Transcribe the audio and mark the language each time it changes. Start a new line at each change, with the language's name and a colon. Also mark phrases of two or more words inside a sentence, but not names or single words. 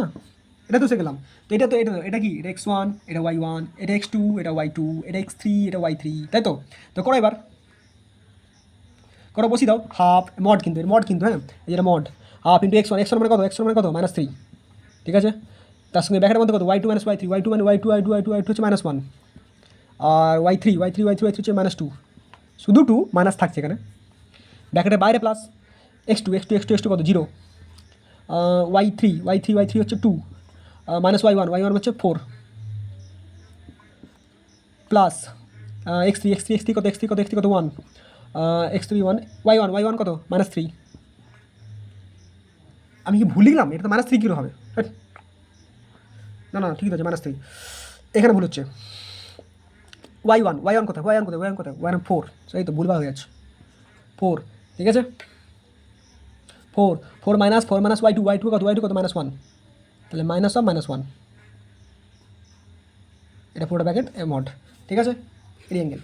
Bangla: এটা তো শিখে গেলাম। তো এটা কি, এটা x1, এটা y1, এটা x2, এটা y2, এটা x3, এটা y3, তাই তো? তো করো এবার, করো, বসিয়ে দাও,
English: half mod,
Bangla: কিন্তু এর মড কিন্তু, হ্যাঁ এই যেটা মড,
English: half into
Bangla: x1, x1 মানে কত, x1 মানে কত -3, ঠিক আছে, তার সঙ্গে ব্র্যাকেটের মধ্যে কত, y2 মাইনাস y3, y2 মানে y2 y2 y2 y2 হচ্ছে -1, আর y3 y3 y3 y3 হচ্ছে -2, শুধু 2 মাইনাস থাকছে এখানে, ব্র্যাকেটের বাইরে প্লাস x2 x2 x2 x2 কত 0, y3 y3 y3 হচ্ছে 2, মাইনাস y1 y1 হচ্ছে 4, প্লাস x3 x3 x3 কত x3 কত x3 কত 1, x3 1 y1 y1 কত -3, আমি কি ভুল লিখলাম, এটা তো -3 কিলো হবে, না না ঠিক আছে -3, এখানে ভুল হচ্ছে, y1 কোথায়, y1 4, সেই তো ভুলভাল হয়ে যাচ্ছে, 4, ঠিক আছে, 4 4 মাইনাস y2 কত -1, তাহলে -1, এটা পুরোটা
English: bracket mod,
Bangla: ঠিক আছে, রিঅ্যাঙ্গেল।